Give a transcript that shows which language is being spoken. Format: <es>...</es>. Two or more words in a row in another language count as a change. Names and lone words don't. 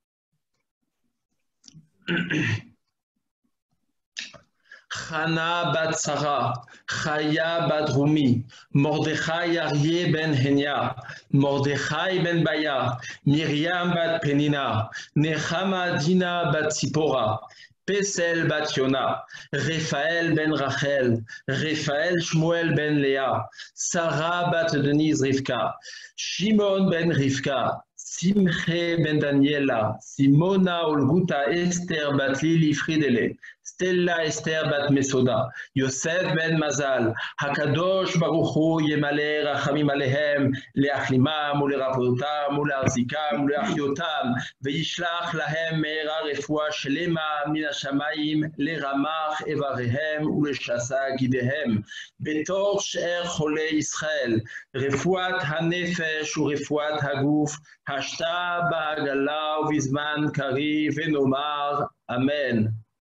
<he>Chana bat Sarah, Chaya bat Rumi, Mordechai Aryeh ben Henya, Mordechai ben Baya, Miriam bat Penina, Nechama Dina bat Sipora, Pesel bat Yona, Raphaël ben Rachel, Raphaël Shmuel ben Léa, Sarah bat Denise Rivka, Shimon ben Rivka, Simche ben Daniela, Simona Olguta Esther bat Lili Fridele, Stella Esther bat Mesoda, Yosef ben Mazal, הקדוש ברוך הוא ימלא רחמים עליהם, להחלימם ולרפאותם ולהחזיקם ולהחיותם, וישלח להם מהרה רפואה שלמה מן השמים לרמ״ח אבריהם ולשס״ה גידיהם, בתוך שאר חולי ישראל, רפואת הנפש ורפואת הגוף, השתא בעגלא ובזמן קריב ונאמר. Amen.</he>